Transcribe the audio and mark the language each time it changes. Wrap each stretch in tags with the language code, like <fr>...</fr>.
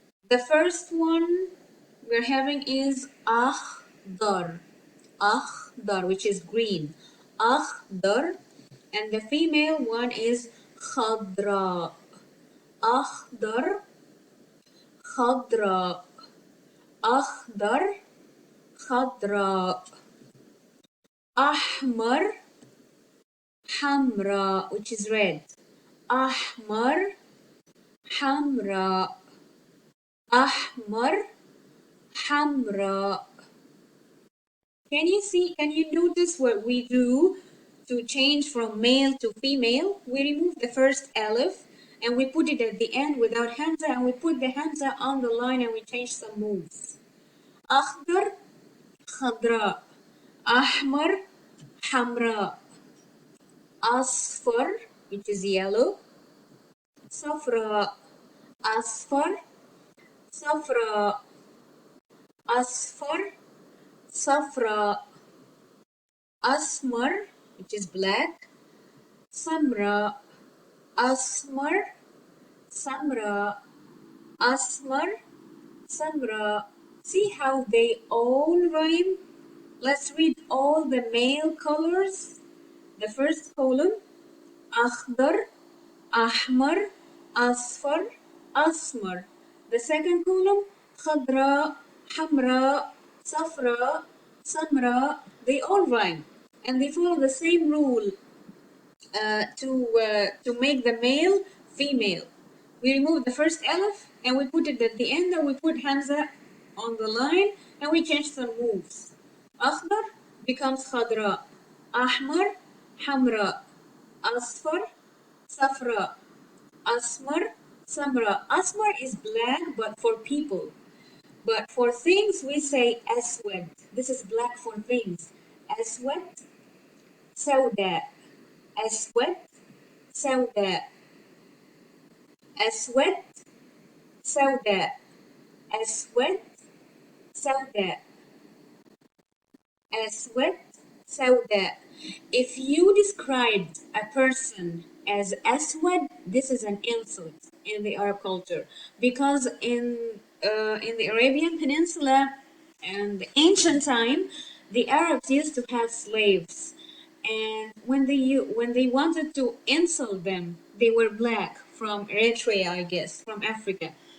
<en>The first one we're having is akhdar, akhdar, which is green, akhdar, and the female one is khadra, akhdar, khadra.</en> <ar>أخضر خضراء أحمر حمراء,</ar> <en>which is red.</en> <ar>أحمر حمراء أحمر حمراء.</ar> <en>Can you notice what we do to change from male to female? We remove the first alif and we put it at the end without hamza, and we put the hamza on the line and we change some moves.</en> <ar>أخضر خضراء أحمر حمراء أصفر,</ar> <en>which is yellow.</en> <ar>صفراء أصفر صفراء أصفر صفراء أسمر,</ar> <en>which is black.</en> <ar>سمراء أسمر سمراء أسمر سمراء.</ar> <en>See how they all rhyme? Let's read all the male colors. The first column:</en> <ar>أخضر أحمر أصفر أسمر.</ar> <en>The second column:</en> <ar>خضراء حمراء صفراء سمراء.</ar> <en>They all rhyme and they follow the same rule to make the male female. We remove the first alif and we put it at the end, and we put hamza on the line, and we change some moves.</en> <ar>أخضر</ar> <en>becomes</en> <ar>خضراء, أحمر حمراء, أصفر صفراء, أسمر سمراء.</ar> <en>Asmar is black, but for people. But for things, we say aswad. This is black for things. Aswad, سوداء.</en> <ar>أسود سوداء أسود سوداء أسود سوداء أسود سوداء.</ar> <en>If you described a person as aswad, this is an insult in the Arab culture, because in the Arabian Peninsula and the ancient time, the Arabs used to have slaves, and when they wanted to insult them, they were black, from Eritrea, I guess, from Africa.</en>